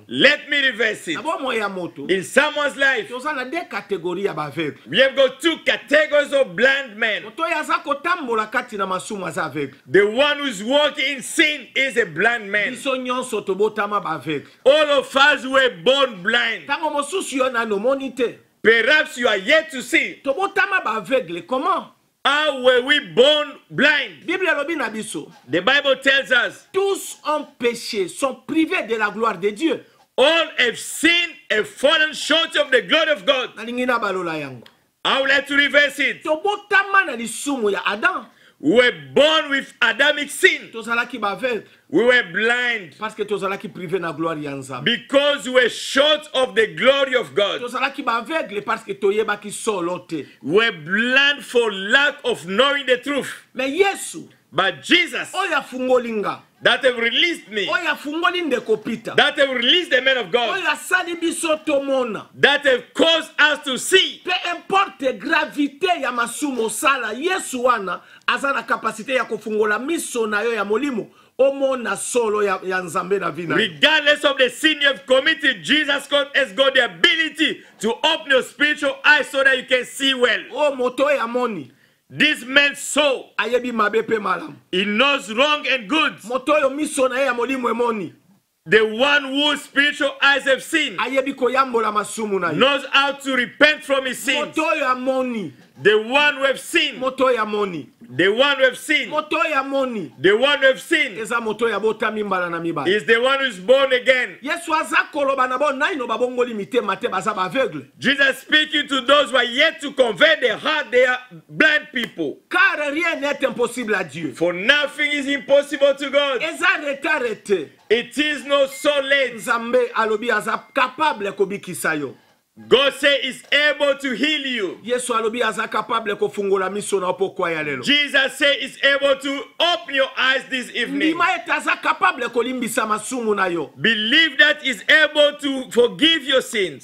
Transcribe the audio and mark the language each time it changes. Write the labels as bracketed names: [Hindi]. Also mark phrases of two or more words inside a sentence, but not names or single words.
[English] let me reverse it. [Lingala] Abo moya moto, [English] In someone's life, [Lingala] toza na [French] deux catégories [Lingala] ya baveugle. [English] we have got two categories of blind men. [Lingala] Moto oyo aza kotambola kati na masumu aza aveugle. [English] The one who's walking in sin is a blind man. [Lingala] Biso nyonso tobotama baveugle. [English] All of us were born blind. [Lingala] Tango mosusu yo na nomoni te. [English] Perhaps you are yet to see. [Lingala] Tobotama baveugle comment? [English] How were we born blind? [Lingala] Bible elobi na biso. [English] The Bible tells us [French] Tous ont péché, sont privés de la gloire de Dieu. [English] all have sinned and fallen short of the glory of God. [Lingala] Nalingi na balola yango. [English] I would like to reverse it. [Lingala] Tobotama na lisumu ya Adam. [English] We were born with Adamic sin. [Lingala] Tozalaki baveugle [English] We were blind [Lingala] parce que tozalaki privé na gloire ya Nzambe. [English] because we were short of the glory of God. [Lingala] Tozalaki baveugle parce que toyebaki solo te. [English] We were blind for lack of knowing the truth. [Lingala] Mais Yesu, [English] But Jesus, [Lingala] oyo afungoli nga, [English] that have released me, [Lingala] oyo afungoli ndeko Peter, [English] that have released the man of God, [Lingala] oyo asali biso tomona. [English] that have caused us to see. [French] Peu importe gravité [Lingala] ya masumu osala, Yesu wana aza na kapasite ya kofungola miso na yo ya molimo omona solo ya Nzambe na vina. [English] Regardless of the sin you have committed, Jesus Christ has got the ability to open your spiritual eyes so that you can see well. [Lingala] O moto ya moni, [English] This man saw. [Lingala] ayebi mabe pe malamu. [English] He knows wrong and good. [Lingala] Moto yo miso na ye ya molimo emoni, [English] The one whose spiritual eyes have seen [Lingala] ayebi koyambola masumu na ye. [English] knows how to repent from his sins. [Lingala] Moto ya moni, [English] The one who have sinned, [Lingala] moto ya moni, [English] the one who have sinned, [Lingala] moto ya moni, [English] the one who have sinned [Lingala] eza moto ya botami mbala na mibala. [English] is the one who is born again. [Lingala] Yesu aza koloba na bo naino babongoli mitema te baza baveugle. [English] Jesus speaking to those who are yet to convert their heart, they are blind people. [French] Car rien n'est impossible à Dieu. [English] For nothing is impossible to God. [Lingala] Eza retard te. [English] It is not so late. [Lingala] Nzambe alobi aza capable kobikisa yo. [English] God say is able to heal you. [Lingala] Yesu alobi aza capable kofungola miso na pokwa ya lelo. [English] Jesus say is able to open your eyes this evening. [Lingala] Ndima ete aza capable kolimbisa masumu na yo. [English] Believe that is able to forgive your sins.